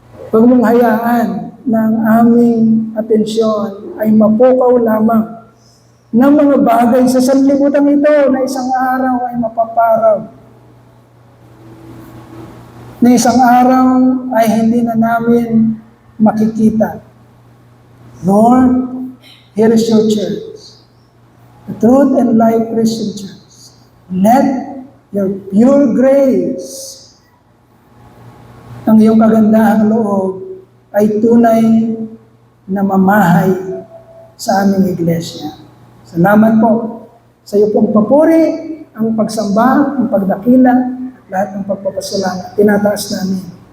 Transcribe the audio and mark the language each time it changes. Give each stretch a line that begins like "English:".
Filipino: Huwag mong hayaan na ang aming atensyon ay mapukaw lamang ng mga bagay sa sanlibutan ito na isang araw ay mapaparaw. Na isang araw ay hindi na namin makikita.
English: Lord, here is your church, the Truth and Life Christian Church. Let your pure grace,
Filipino: ang iyong kagandahang loob, ay tunay na mamahay sa aming iglesia. Salamat po sa iyo pong papuri, ang pagsamba, ang pagdakila, at lahat ng pagpapasalamat. Tinataas namin.